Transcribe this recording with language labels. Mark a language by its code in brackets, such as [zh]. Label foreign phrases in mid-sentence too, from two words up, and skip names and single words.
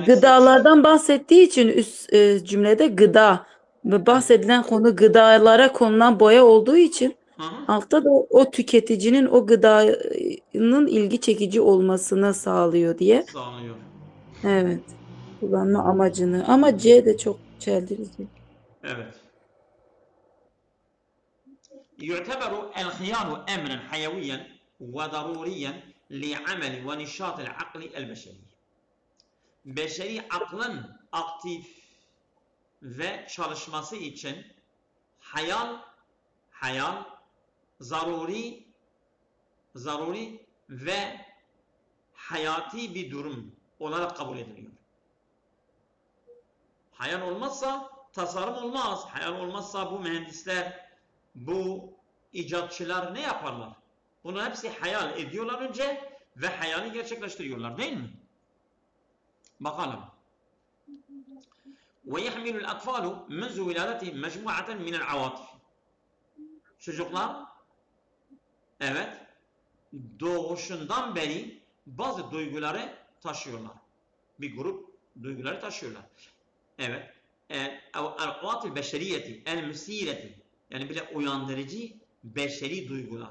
[tr] Gıdalardan bahsettiği için üst cümlede gıda ve bahsedilen konu gıdalara konulan boya olduğu için altta da o tüketicinin o gıdanın ilgi çekici olmasını sağlıyor diye. sağlıyor. Evet. Kullanma amacını. Ama C de çok çeldirici. Evet. [ar] يعتبر الخيار أمرا حيويا وضروريا لعمل ونشاط العقل البشري. [tr] Beşeri aklın aktif ve çalışması için hayal zaruri ve hayati bir durum olarak kabul ediliyor. Hayal olmazsa tasarım olmaz. Hayal olmazsa bu mühendisler, bu icatçılar ne yaparlar? Bunu hepsi hayal ediyorlar önce ve hayali gerçekleştiriyorlar değil mi? Bakalım. [ar] وَيَحْمِلُ الْاَطْفَالُ مَنْزُ وِلَادَتِهِ مَجْمُعَةً مِنَ الْعَوَاطِفِ [tr] Çocuklar doğuşundan beri bazı duyguları taşıyorlar. Bir grup duyguları taşıyorlar. Evet. [ar] العواطف البشرية المثيرة [tr] yani bile uyandırıcı beşeri duygular.